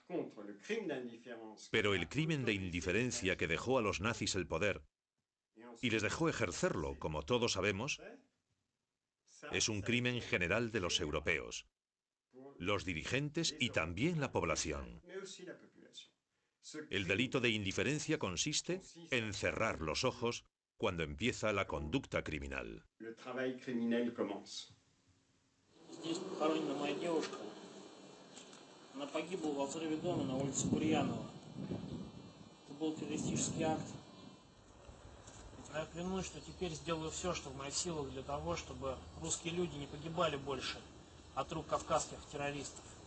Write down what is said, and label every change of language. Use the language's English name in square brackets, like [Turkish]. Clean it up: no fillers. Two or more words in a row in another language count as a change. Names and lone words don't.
[Spanish] Pero el crimen de indiferencia que dejó a los nazis el poder y les dejó ejercerlo, como todos sabemos, es un crimen general de los europeos, los dirigentes y también la población. El delito de indiferencia consiste en cerrar los ojos cuando empieza la conducta criminal. [Russian] Здесь похоронена моя девушка. Она погибла во взрыве дома на улице Бурьянова. Это был террористический акт. Я клянусь, что теперь сделаю все, что в моих силах для того, чтобы русские люди не погибали больше от рук кавказских террористов.